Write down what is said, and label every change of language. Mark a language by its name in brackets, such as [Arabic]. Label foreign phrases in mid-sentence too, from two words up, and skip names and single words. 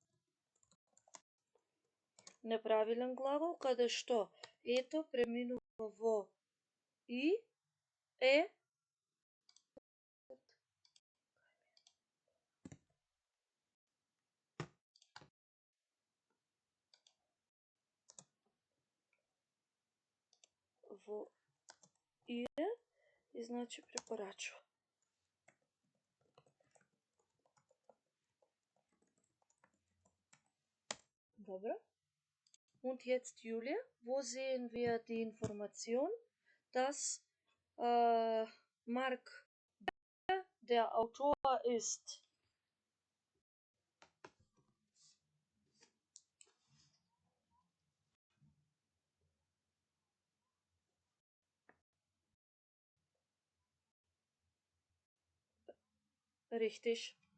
[Macedonian] Неправилен глагол, каде што ето преминува во и е во и значи препорачува. Добро. [German] Und jetzt, Julia, wo sehen wir die Information, dass Mark der Autor ist? Richtig.